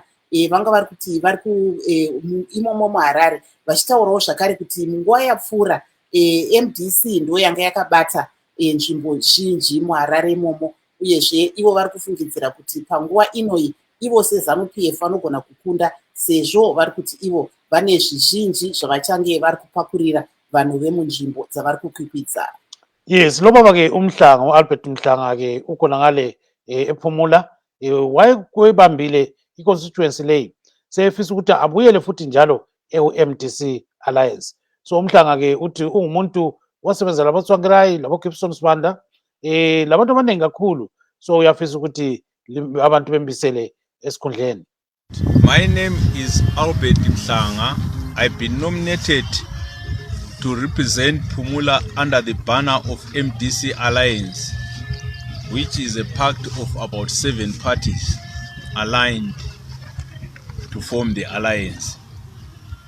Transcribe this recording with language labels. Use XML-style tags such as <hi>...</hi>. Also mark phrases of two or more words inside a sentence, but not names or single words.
<sn>Vanga vari kuti vari imomo muHarare vachitaurawo zvakare kuti munguva yapfuura MDC ndo yanga yakabata nzvimbo zhinji muHarare imomo, uyezve ivo vari kufungidzira kuti panguva inoi ivo seZANU-PF vanogona kukunda sezvo vari kuti ivo vane zvizhinji zvavachange vari kupakurira vanhu vemunzvimbo dzavari kukwikwidza.</sn> <nd>Yes, lo baba ke uMhlanga uAlbert Mhlanga ke ukhona ngale ephumula wayebambile iconstituency leyi sefisa ukuthi abuyele futhi njalo eMDC Alliance. So uMhlanga ke uthi ungumuntu wasebenza laboTsvangirai laboGibson Sibanda labantu abaningi kakhulu, so uyafisa ukuthi abantu bembisele esikhundleni.</nd> <en>My name is Albert Mhlanga. I've been nominated to represent Phumula under the banner of MDC Alliance, which is a pact of about 7 parties aligned to form the alliance.</en>